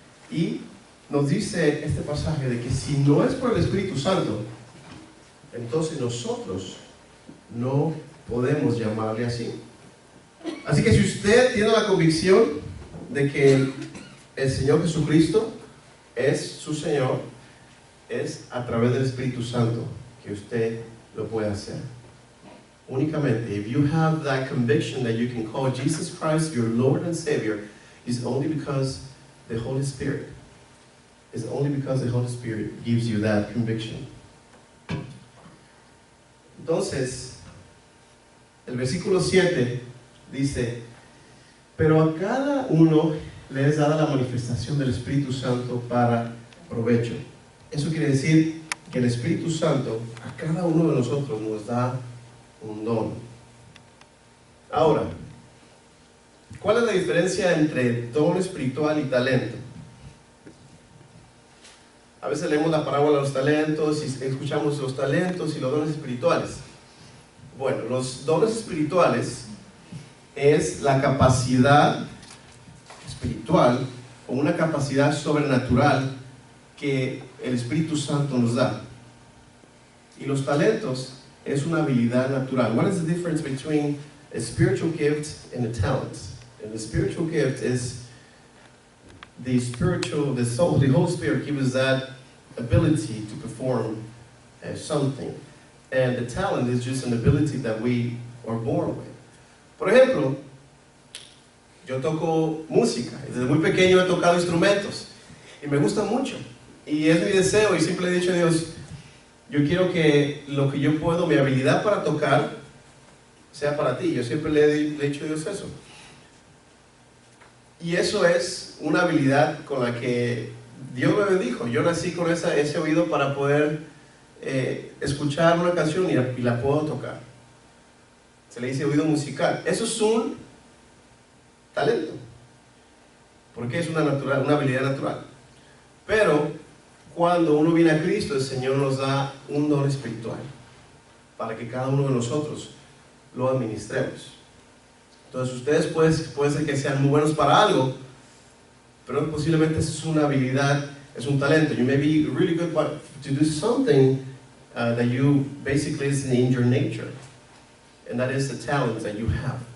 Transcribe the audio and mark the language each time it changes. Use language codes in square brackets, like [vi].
[es] Y nos dice este pasaje de que si no es por el Espíritu Santo, entonces nosotros no podemos llamarle así. Así que si usted tiene la convicción de que el Señor Jesucristo es su Señor, es a través del Espíritu Santo que usted lo puede hacer. Únicamente, [en] if you have that conviction that you can call Jesus Christ your Lord and Savior, is only because the Holy Spirit, is only because the Holy Spirit gives you that conviction. [es] Entonces, el versículo 7 dice: pero a cada uno le es dada la manifestación del Espíritu Santo para provecho. Eso quiere decir que el Espíritu Santo a cada uno de nosotros nos da un don. Ahora, ¿cuál es la diferencia entre don espiritual y talento? A veces leemos la parábola de los talentos y escuchamos los talentos y los dones espirituales. Bueno, los dones espirituales es la capacidad espiritual o una capacidad sobrenatural que el Espíritu Santo nos da. Y los talentos es una habilidad natural. [en] What is the difference between a spiritual gift and a talent? And the spiritual gift is the Holy Spirit gives us that ability to perform something. And the talent is just an ability that we are born with. [es] Por ejemplo, yo toco música. Desde muy pequeño he tocado instrumentos y me gusta mucho. Y es mi deseo, y siempre le he dicho a Dios, yo quiero que lo que yo puedo, mi habilidad para tocar, sea para ti. Yo siempre le he dicho a Dios eso. Y eso es una habilidad con la que Dios me bendijo. Yo nací con ese oído para poder escuchar una canción y la puedo tocar. Se le dice oído musical. Eso es un talento, porque es una habilidad natural. Pero cuando uno viene a Cristo, el Señor nos da un don espiritual para que cada uno de nosotros lo administremos. Entonces ustedes puede ser que sean muy buenos para algo, pero posiblemente es una habilidad, es un talento. [en] You may be really good to do something that you basically is in your nature, and that is the talent that you have.